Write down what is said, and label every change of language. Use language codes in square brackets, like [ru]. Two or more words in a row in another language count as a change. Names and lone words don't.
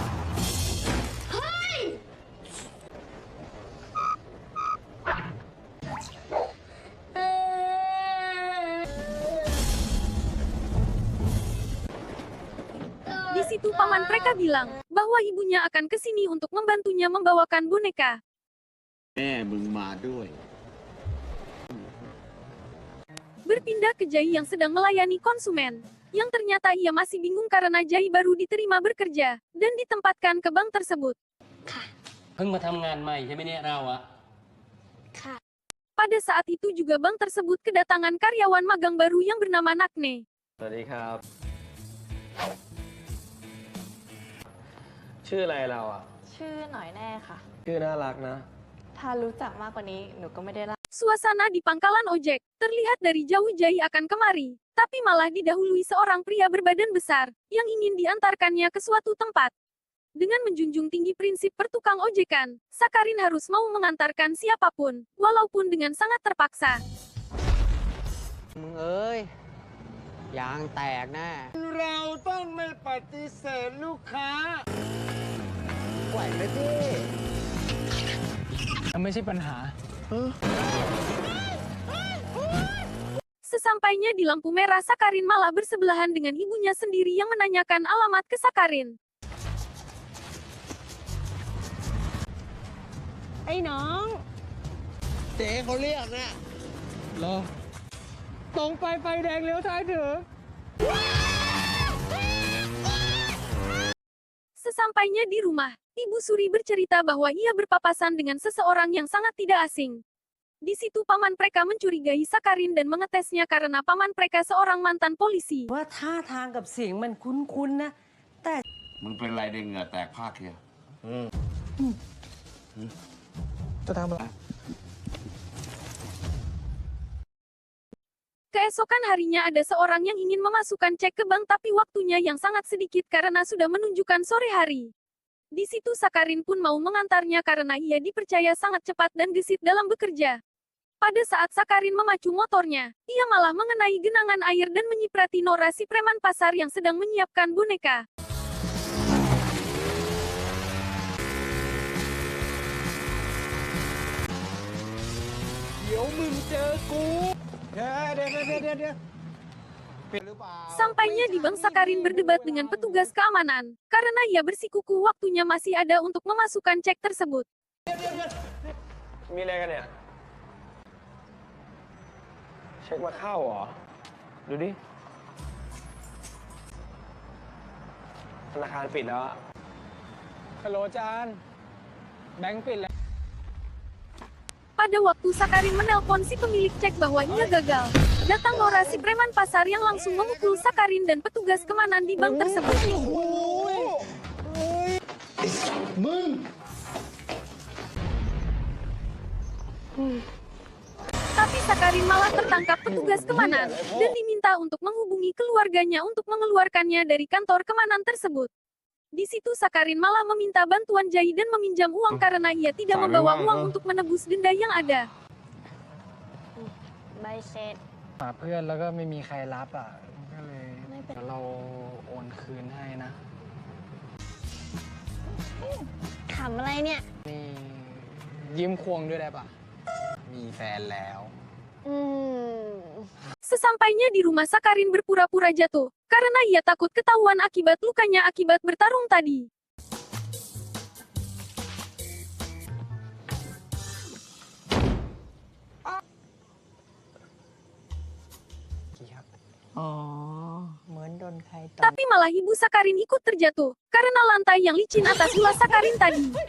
[id] Di situ Paman Preka bilang bahwa ibunya akan ke sini untuk membantunya membawakan boneka. [th] แม่มึงมาด้วย [id] Berpindah ke Jai yang sedang melayani konsumen, yang ternyata ia masih bingung karena Jai baru diterima bekerja, dan ditempatkan ke bank tersebut. [th] เพิ่งมาทำงานใหม่ใช่ไหมเนี่ยเราอะ ค่ะ [id] Pada saat itu juga bank tersebut kedatangan karyawan magang baru yang bernama Nakne. [th] สวัสดีครับ ชื่ออะไรเราอะ ชื่อหน่อยแน่ค่ะ ชื่อน่ารักนะ ถ้ารู้จักมากกว่านี้หนูก็ไม่ได้เล่า [id] Suasana di pangkalan ojek, terlihat dari jauh Jai akan kemari, tapi malah didahului seorang pria berbadan besar, yang ingin diantarkannya ke suatu tempat. Dengan menjunjung tinggi prinsip pertukang ojekan, Sakarin harus mau mengantarkan siapapun, walaupun dengan sangat terpaksa. [th] มึงเอ้ย ยางแตกแน่ เราต้องไม่ปฏิเสธลูกค้า ไหวไหมพี่ มันไม่ใช่ปัญหา [id] Sesampainya di lampu merah, Sakarin malah bersebelahan dengan ibunya sendiri yang menanyakan alamat ke Sakarin. [th] ไอ้น้อง เจ๊เขาเรียกนะ รอ ตรงไปไฟแดงเลี้ยวซ้ายถึง [id] Sesampainya di rumah, Ibu Suri bercerita bahwa ia berpapasan dengan seseorang yang sangat tidak asing. Di situ paman mereka mencurigai Sakarin dan mengetesnya karena paman mereka seorang mantan polisi. [th] ว่าท่าทางกับเสียงมันคุ้นๆนะ แต่ มึงเป็นไรเด้งเหงื่อแตกภาคเคีย จะทำอะไร [id] Keesokan harinya ada seorang yang ingin memasukkan cek ke bank tapi waktunya yang sangat sedikit karena sudah menunjukkan sore hari. Di situ Sakarin pun mau mengantarnya karena ia dipercaya sangat cepat dan gesit dalam bekerja. Pada saat Sakarin memacu motornya, ia malah mengenai genangan air dan menyiprati Nora si preman pasar yang sedang menyiapkan boneka. [th] เดี๋ยวมึงเจอกูเดี๋ยว [id] Sampainya di bank Sakarin berdebat dengan petugas keamanan, karena ia bersikuku waktunya masih ada untuk memasukkan cek tersebut. [th] มีอะไรกันเนี่ย เช็คมาเข้าเหรอ ดูดิ ธนาคารปิดแล้วอะฮัลโหลจาน แบงค์ปิดแล้ว [id] Pada waktu Sakarin menelpon si pemilik cek bahwa ia gagal, datang Nora si preman pasar yang langsung memukul Sakarin dan petugas keamanan di bank tersebut. Tapi Sakarin malah tertangkap petugas keamanan dan diminta untuk menghubungi keluarganya untuk mengeluarkannya dari kantor keamanan tersebut. Di situ Sakarin malah meminta bantuan Jai dan meminjam uang karena ia tidak membawa uang untuk menebus denda yang ada. [th] ใบเสร็จ หาเพื่อนแล้วก็ไม่มีใครรับอ่ะ ก็เลยเดี๋ยวเราโอนคืนให้นะ ขำอะไรเนี่ย นี่ยืมควงด้วยได้ปะมีแฟนแล้ว อืม [id] Sesampainya di rumah Sakarin berpura-pura jatuh, karena ia takut ketahuan akibat lukanya akibat bertarung tadi. Tapi malah ibu Sakarin ikut terjatuh, karena lantai yang licin atas ulas Sakarin tadi.